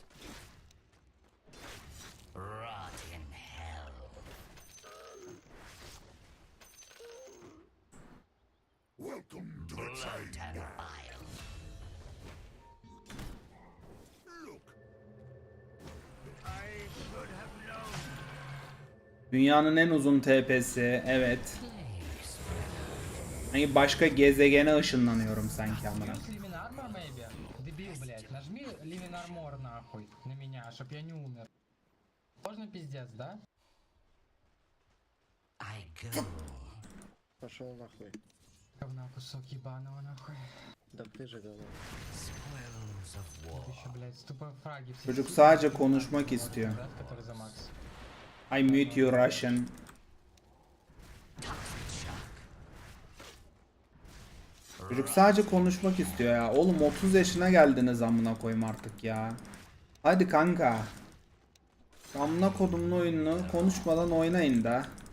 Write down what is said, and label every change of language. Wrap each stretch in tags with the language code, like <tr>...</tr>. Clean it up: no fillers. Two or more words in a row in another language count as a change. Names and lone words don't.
<en>Rot in hell. Welcome to the Blood chain and gang.</en> <tr>bile.</tr> <en>Look. I should have known.</en> <tr>Dünyanın en uzun TP'si, evet. Hani başka gezegene ışınlanıyorum sanki amına.</tr> <ru>Плюс Living Armor, maybe? Дебил, блядь. Нажми Living Armor нахуй на меня, чтоб я не умер. Сложно пиздец, да?</ru> <en>I go.</en> <ru>Пошел нахуй. Говна кусок ебаного нахуй. Да ты же говно.</ru> <en>Spoils of war.</en> <ru>Еще, блядь, тупо фраги все.</ru> <tr>Çocuk sadece konuşmak istiyor.</tr> <ru>Который за Макс.</ru> <en>I mute you Russian.</en> <tr>Çocuk sadece konuşmak istiyor ya. Oğlum 30 yaşına geldiniz amına koyayım artık ya. Hadi kanka. Amına kodumun oyununu konuşmadan oynayın da.</tr>